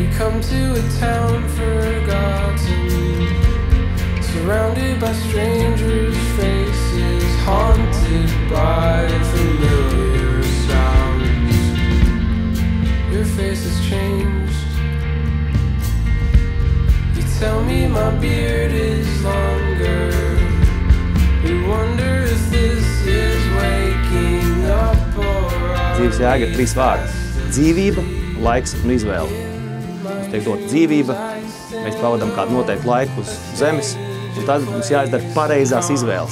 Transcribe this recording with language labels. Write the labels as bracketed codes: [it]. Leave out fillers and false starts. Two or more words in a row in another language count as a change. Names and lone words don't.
[en] come to a town forgotten, surrounded by strangers' faces, haunted by familiar sounds. Your face has changed. You tell me my beard is longer. We wonder if this is waking up or [lv] Dzīves jēga ir 3 vārdi – dzīvība, laiks un izvēle. Mums tiek dot dzīvība, mēs pavadām kādu noteiktu laiku uz zemes, un tad mums jāizdara pareizās izvēles.